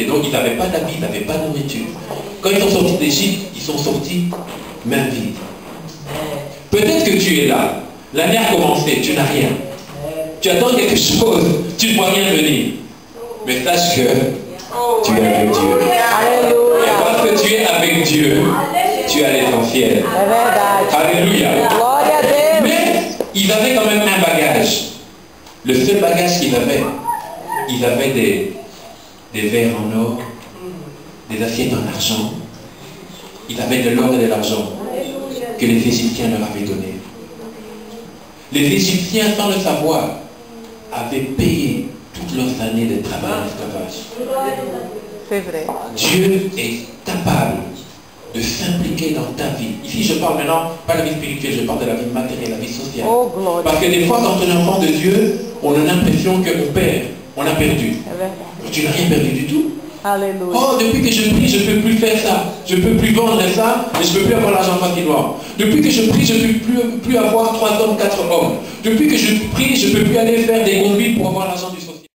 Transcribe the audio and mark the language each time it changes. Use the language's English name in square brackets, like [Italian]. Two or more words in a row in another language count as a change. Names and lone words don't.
[French] Donc ils n'avaient pas d'habits, ils n'avaient pas de nourriture. Quand ils sont sortis d'Égypte, ils sont sortis main vide. Peut-être que tu es là, l'année a commencé, tu n'as rien. Tu attends quelque chose, tu ne vois rien venir. Mais sache que tu es avec Dieu. Et parce que tu es avec Dieu, tu as l'essentiel. [Portuguese] É verdade. [French] Alléluia. [Portuguese] Glória a Deus. [French] Mais ils avaient quand même un bagage. Le seul bagage qu'ils avaient, ils avaient des verres en or, des assiettes en argent. Ils avaient de l'or et de l'argent que les Égyptiens leur avaient donné. Les Égyptiens, sans le savoir, avaient payé toutes leurs années de travail en esclavage. C'est vrai. Dieu est capable de s'impliquer dans ta vie. Ici, je parle maintenant, pas de la vie spirituelle, je parle de la vie matérielle, la vie sociale. Oh, gloire. Parce que des fois, quand on est enfant de Dieu, on a l'impression qu'on perd, on a perdu. [Portuguese] É verdade. [French] Tu n'as rien perdu du tout. [Portuguese] Aleluia. [French] Oh, depuis que je prie, je ne peux plus faire ça. Je ne peux plus vendre ça et je ne peux plus avoir l'argent facilement. Depuis que je prie, je ne peux plus avoir 3 hommes, 4 hommes. Depuis que je prie, je ne peux plus aller faire des conduites pour avoir l'argent du